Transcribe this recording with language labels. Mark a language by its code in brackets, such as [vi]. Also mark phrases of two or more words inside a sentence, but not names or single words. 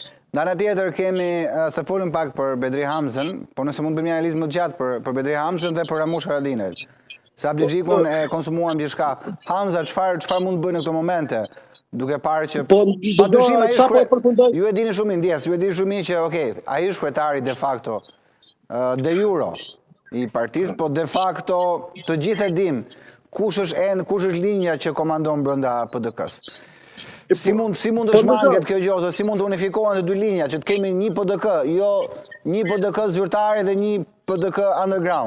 [sq] Në anë tjetër kemi se folëm pak për Bedri Hamzën, po nëse mund të bëjmë një analizë më të gjatë për Bedri Hamzën dhe për Ramush Haradinaj. Se Abdigjikun e konsumuam gjithçka. Hamza, çfarë mund të bëjë në këto momente? Duke parë që padyshim ai ju e dini shumë ndjes, ju e dini shumë që okay, ai është kryetari [la] de facto de jure. [sq] i partisë, po [la] de facto [sq] të gjithë e dim kush është linja që komandon brenda PDK-s. Si mund të shmanget kjo gjë, ose si mund të unifikohen të dy linja, që të kemi një PDK, jo një PDK zyrtare dhe një PDK underground?